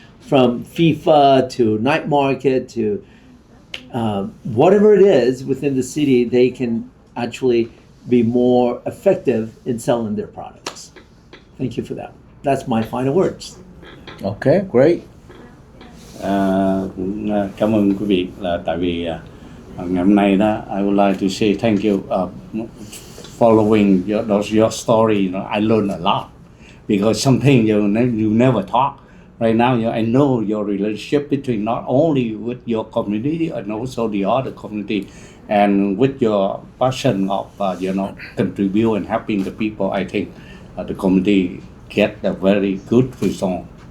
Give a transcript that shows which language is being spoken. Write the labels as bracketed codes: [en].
[en] From FIFA to night market to whatever it is within the city, they can actually be more effective in selling their products. Thank you for that. That's my final words. Okay, great. [vi] Cũng cảm ơn quý vị là tại vì ngày hôm nay đó [en] I would like to say thank you following your story. I learned a lot because something you never talk. Right now, I know your relationship between not only with your community and also the other community, and with your passion of contribute and helping the people. I think the community get a very good result.